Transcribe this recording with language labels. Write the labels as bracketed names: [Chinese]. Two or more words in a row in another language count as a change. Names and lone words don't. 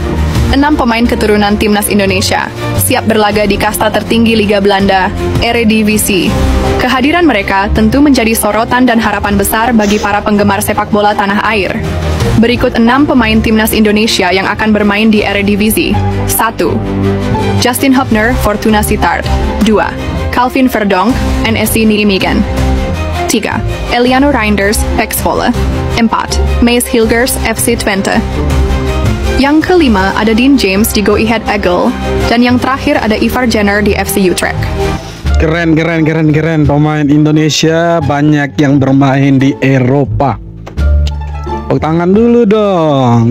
[Indonesian] 6 pemain keturunan timnas Indonesia siap berlaga di kasta tertinggi Liga Belanda, Eredivisie. Kehadiran mereka tentu menjadi sorotan dan harapan besar bagi para penggemar sepak bola tanah air. Berikut 6 pemain timnas Indonesia yang akan bermain di Eredivisie. 1. Justin Hubner, Fortuna Sittard. 2. Calvin Verdonk, NSC Nijmegen. 3. Eliano Reinders, PEC Zwolle. 4. Maes Hilgers, FC Twente. Yang kelima ada Dean James di Go Ahead Eagle. Dan yang terakhir ada Ivar Jenner di FC Utrecht. Keren. Pemain Indonesia banyak yang bermain di Eropa. Tepuk tangan dulu dong.